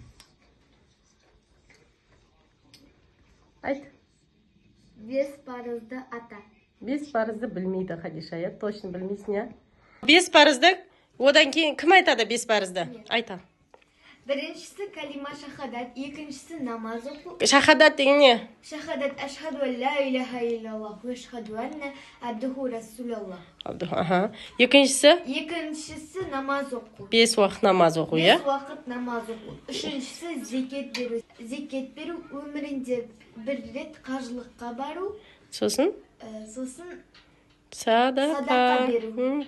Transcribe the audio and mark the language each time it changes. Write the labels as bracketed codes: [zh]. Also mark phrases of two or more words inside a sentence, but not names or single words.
[kk] Айт. Бес парызды ата. Бес парызды білмейді Хадиша, я точно білмейсің, я? Бес парызды, одан кейін кім айтады бес парызды? Айта. Біріншісі калима шахадат, екіншісі намаз оқу. Шахадат деген не? [ar] Шахадат أشهد لا إله إلا الله وأشهد أن عبده رسول الله. [kk] Аха. Екіншісі намаз оқу. Бес уақыт намаз оқу, я? Бес уақыт намаз оқу. Үшіншісі зекет беру. Зекет беру өмірінде бір рет қажылыққа бару. Сосын? Сосын Садақа беру.